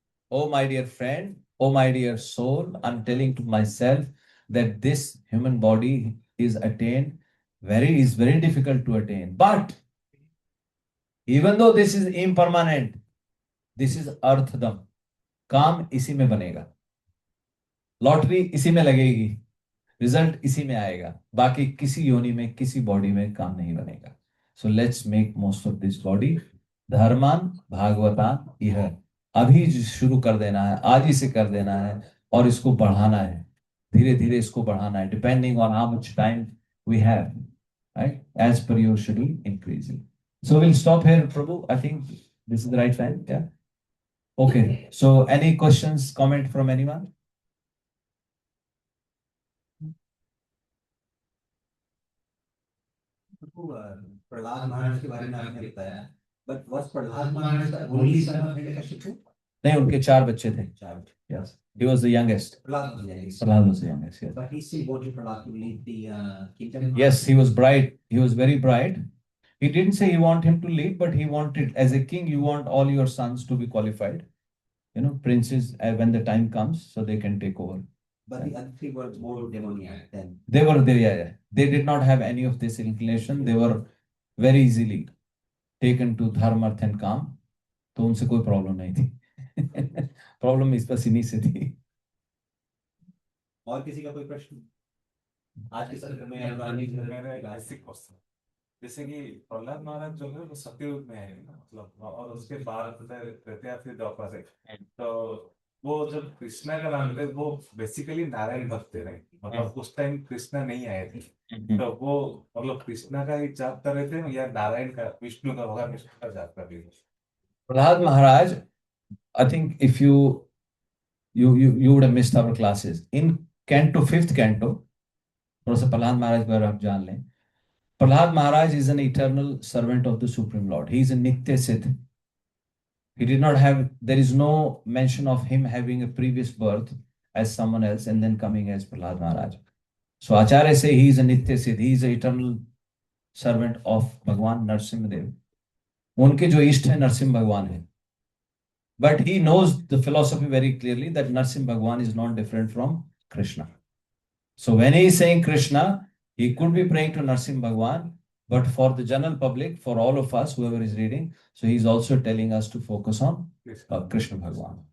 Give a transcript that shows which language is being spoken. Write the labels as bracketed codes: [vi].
[en] Oh my dear friend, oh my dear soul, I'm telling to myself that this human body is very difficult to attain. But even though this is impermanent, this is arthadam. [hi] काम इसी में बनेगा, lottery इसी में लगेगी, result इसी में आएगा, बाकी किसी योनि में किसी बॉडी में काम नहीं बनेगा. [en] So let's make most of this body. [hi] धर्मान भागवतान यह अभी शुरू कर देना है, आज ही से कर देना है और इसको बढ़ाना है, धीरे धीरे इसको बढ़ाना है, [en] Depending on how much time we have, right, as per your schedule increasing. So we'll stop here, Prabhu. I think this is the right time. Yeah. Okay. So any questions, comment from anyone? Prahlad Maharaj [hi] के बारे में आपने बताया, [en] but was Prahlad Maharaj the only son of Hiranyakashipu? [hi] नहीं, उनके 4 बच्चे थे. [en] Yes. He was the youngest. Prahlad was the youngest. Yes. But he still wanted Prahlad to lead the kingdom. Yes, he was bright. He was very bright. He didn't say he want him to lead, but he wanted, as a king, you want all your sons to be qualified. You know, princes, when the time comes, so they can take over. But the other 3 were more demoniac then. They were there, yeah. They did not have any of this inclination. They were very easily taken to dharma, arth and kaam. [hi] तो उनसे कोई problem नहीं थी. Problem इस बस इन्हीं से थी. और किसी का कोई प्रश्न आज के सत्र में? मेरा एक बेसिक क्वेश्चन, जैसे कि प्रहलाद महाराज जो है वो सत्ययुग में है ना, मतलब, और उसके बाद रहते हैं फिर द्वापर है, तो वो जब कृष्णा का नाम लेते वो बेसिकली नारायण भक्त थे, मतलब उस टाइम कृष्णा नहीं आए थे, तो वो मतलब कृष्णा का ही जाप कर रहे थे या नारायण का, विष्णु का, भगवान विष्णु का जाप कर रहे थे? [en] Prahlad Maharaj, I think if you would have missed our classes in canto, 5th canto. [hi] थोड़ा सा प्रहलाद महाराज के बारे में आप जान लें. [en] Prahlad Maharaj is an eternal servant of the Supreme Lord. He is a Nitya Siddh. He did not have, there is no mention of him having a previous birth as someone else and then coming as Prahlad Maharaj. So Acharya say he is a Nitya Siddh. He is an eternal servant of Bhagwan Narsimha Dev. [hi] उनके जो इष्ट है नरसिंह भगवान है. [en] But he knows the philosophy very clearly that Narsimha Bhagwan is not different from Krishna. So when he is saying Krishna, he could be praying to Narsimha Bhagwan, but for the general public, for all of us, whoever is reading, so he is also telling us to focus on Krishna Bhagwan.